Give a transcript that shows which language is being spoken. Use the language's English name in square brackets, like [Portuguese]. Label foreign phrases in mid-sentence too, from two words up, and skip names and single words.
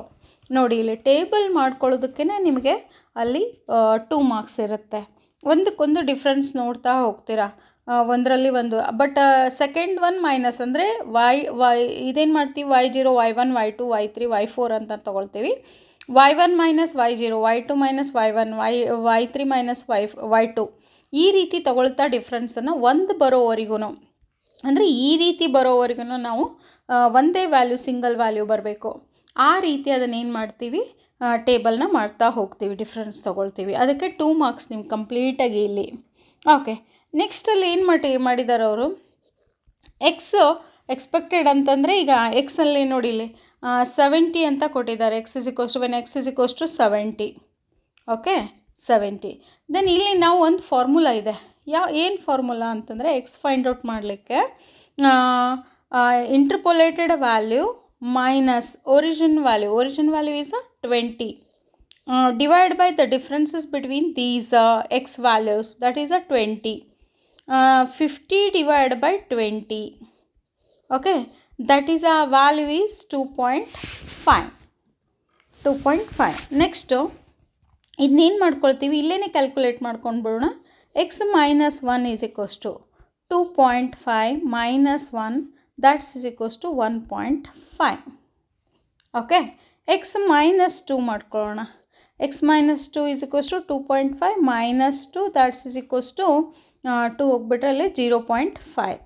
[Kannada] ನೋಡಿ, ಇಲ್ಲಿ ಟೇಬಲ್ ಮಾಡ್ಕೊಳ್ಳೋದಕ್ಕೆ ನಿಮಗೆ ಅಲ್ಲಿ 2 ಮಾರ್ಕ್ಸ್ ಇರುತ್ತೆ. ಒಂದಕ್ಕೊಂದು ಡಿಫ್ರೆನ್ಸ್ ನೋಡ್ತಾ ಹೋಗ್ತೀರಾ, ಒಂದರಲ್ಲಿ ಒಂದು. [English] but second one minus [Kannada] ಅಂದರೆ ವೈ ಇದೇನು ಮಾಡ್ತೀವಿ, y0, y1, y2, y3, y4 ಅಂತ ತೊಗೊಳ್ತೀವಿ. y1 ಮೈನಸ್ y0, y2 ಮೈನಸ್ y1, y3 ಮೈನಸ್ y2, ಈ ರೀತಿ ತೊಗೊಳ್ತಾ ಡಿಫ್ರೆನ್ಸನ್ನು ಒಂದು ಬರೋವರೆಗೂ, ಅಂದರೆ ಈ ರೀತಿ ಬರೋವರೆಗೂ ನಾವು ಒಂದೇ ವ್ಯಾಲ್ಯೂ, [English] single value [Kannada] ಬರಬೇಕು. ಆ ರೀತಿ ಅದನ್ನೇನು ಮಾಡ್ತೀವಿ, ಟೇಬಲ್ನ ಮಾಡ್ತಾ ಹೋಗ್ತೀವಿ, ಡಿಫ್ರೆನ್ಸ್ ತೊಗೊಳ್ತೀವಿ. ಅದಕ್ಕೆ 2 ಮಾರ್ಕ್ಸ್ ನಿಮ್ಗೆ ಕಂಪ್ಲೀಟಾಗಿ ಇಲ್ಲಿ. ಓಕೆ, ನೆಕ್ಸ್ಟಲ್ಲಿ ಏನು ಮಾಡಿದ್ದಾರೆ ಅವರು, ಎಕ್ಸು ಎಕ್ಸ್ಪೆಕ್ಟೆಡ್ ಅಂತಂದರೆ, ಈಗ ಎಕ್ಸಲ್ಲಿ ನೋಡಿ ಇಲ್ಲಿ 70 ಅಂತ ಕೊಟ್ಟಿದ್ದಾರೆ. [English] x is equals to 70. ಓಕೆ, 70. [Kannada] ದೆನ್ ಇಲ್ಲಿ ನಾವು ಒಂದು ಫಾರ್ಮುಲಾ ಇದೆ. ಏನು ಫಾರ್ಮುಲಾ ಅಂತಂದರೆ, [English] x find out ಮಾಡಲಿಕ್ಕೆ interpolated value minus origin value is 20 divided by the differences between these x values, that is 20. 50 divided by 20. Okay, that is a value is 2.5. [Kannada] Next ಇದನ್ನೇನು ಮಾಡ್ಕೊಳ್ತೀವಿ, ಇಲ್ಲೇ ಕ್ಯಾಲ್ಕುಲೇಟ್ ಮಾಡ್ಕೊಂಡ್ಬಿಡೋಣ. [English] x minus 1 is equals to 2.5 minus 1 that's is equals to 1.5. okay, x minus 2 ಮಾಡ್ಕೊಳ್ಳೋಣ. x minus 2 is equals to 2.5 minus 2 that's is equals to 2 [Kannada] ಹೋಗ್ಬಿಟ್ರೆ ಅಲ್ಲಿ [English] 0.5.